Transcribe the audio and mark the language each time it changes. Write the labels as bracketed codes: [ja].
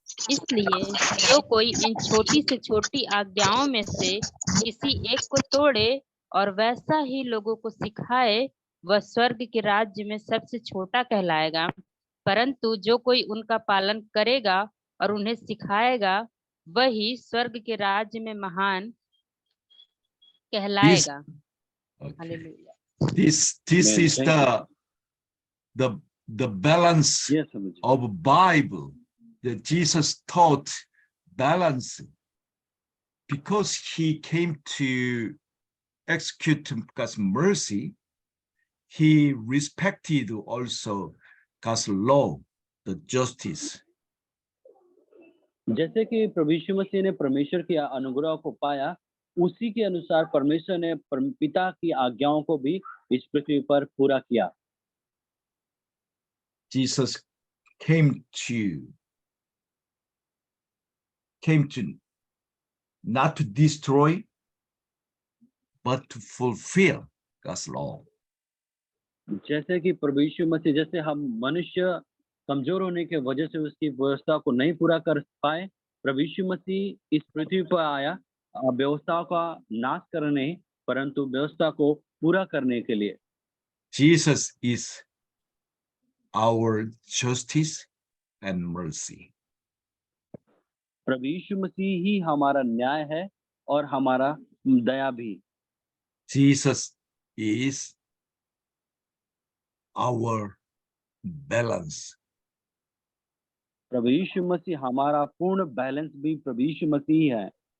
[hi] इसलिए जो कोई इन छोटी से छोटी आज्ञाओं में से किसी एक को तोड़े और वैसा ही लोगों को सिखाए, वह स्वर्ग के राज्य में सबसे छोटा कहलाएगा, परंतु जो कोई उनका पालन करेगा और उन्हें सिखाएगा, वही स्वर्ग के राज्य में महान कहलाएगा। Hallelujah. [en] This is the balance of Bible that Jesus taught balance, because he came to execute God's mercy. He respected also God's law, the justice. [hi] जैसे कि प्रभु यीशु मसीह ने परमेश्वर की अनुग्रह को पाया, उसी के अनुसार परमेश्वर ने पिता की आज्ञाओं को भी इस पृथ्वी पर पूरा किया। [en] Jesus came to not to destroy, but to fulfill God's law. [hi] जैसे कि प्रभु यीशु मसीह, जैसे हम मनुष्य कमजोर होने के वजह से उसकी व्यवस्था को नहीं पूरा कर पाए, प्रभु यीशु मसीह इस पृथ्वी पर आया व्यवस्था का नाश करने परंतु व्यवस्था को पूरा करने के लिए। [en] Jesus is our justice and mercy. [hi] प्रभु यीशु मसीह ही हमारा न्याय है और हमारा दया भी। [en] Jesus is our balance. [hi] प्रभु यीशु मसीह हमारा पूर्ण बैलेंस भी प्रभु यीशु मसीह है।